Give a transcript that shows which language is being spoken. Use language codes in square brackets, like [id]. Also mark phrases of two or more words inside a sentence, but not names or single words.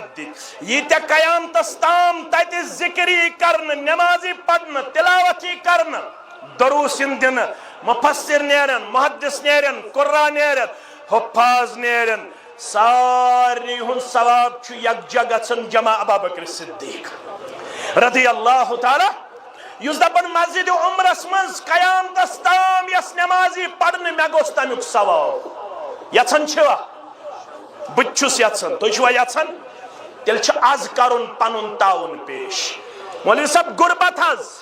[ks] دِتۍ ییٖتیاہ قیامتس تام تتہِ ذِکر یی کرنہٕ نٮ۪ماز یی پرنہٕ تِلاوت یی کرنہٕ دروٗس یِن دِنہٕ مُفسر نیرن محدث نیرن قُرا نیرن حُفاظ نیرن سارنٕے ہُنٛد ثواب چھُ یکجا گژھان جمع ابا بکر صدیق [ar] رضی اللہ تعالیٰ [ks] یُس دپان مسجد عمرس منٛز قیامتس تام یۄس نٮ۪ماز یی پرنہٕ مےٚ گوٚژھ تمیُک ثواب یژھان چھِوا بہٕ تہِ چھُس یژھان تُہۍ چھِوا یژھان تیٚلہِ چھُ آز کرُن پنُن تعاوُن پیش مولوی صٲب غُربت حظ